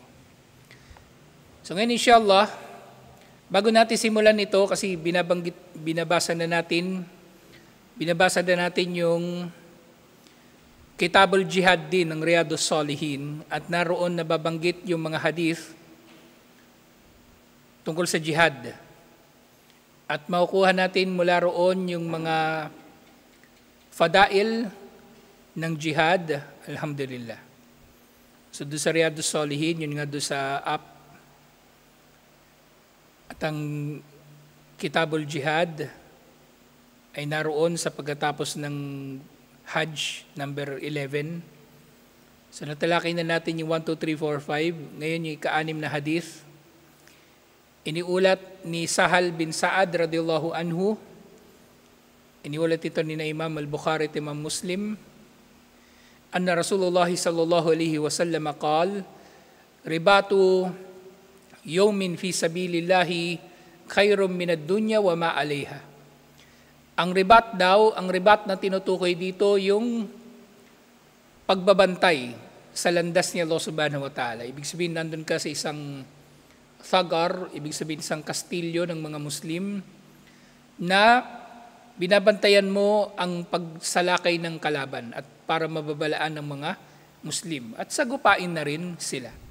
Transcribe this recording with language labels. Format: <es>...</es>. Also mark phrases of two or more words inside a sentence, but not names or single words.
<tl>So ngayon, inshallah, bago natin simulan ito, kasi binabasa na natin yung Kitabul Jihad din ng Riyadus Salihin at naroon nababanggit yung mga hadith tungkol sa jihad. At makukuha natin mula roon yung mga fadail ng jihad, alhamdulillah. So doon sa Riyadus Salihin, yun nga doon sa app. At ang Kitabul Jihad ay naroon sa pagkatapos ng Hajj number 11. So natalakay na natin yung 1, 2, 3, 4, 5. Ngayon yung ika-6 na hadith. Iniulat ni Sahal bin Sa'ad</tl> <ar>رضي الله عنه.</ar> <tl>Iniulat ito ni na Imam al-Bukhari at Imam Muslim.</tl> <ar>أن رسول الله صلى الله عليه وسلم قال رباط يوم في سبيل الله خير من الدنيا وما عليها.</ar> <tl>Ang ribat daw, ang ribat na tinutukoy dito, yung pagbabantay sa landas ni Allah</tl> <ar>سبحانه وتعالى.</ar> <tl>Ibig sabihin, nandun ka sa isang thagar, ibig sabihin isang kastilyo ng mga Muslim, na binabantayan mo ang pagsalakay ng kalaban at para mababalaan ng mga Muslim. At sagupain na rin sila.</tl>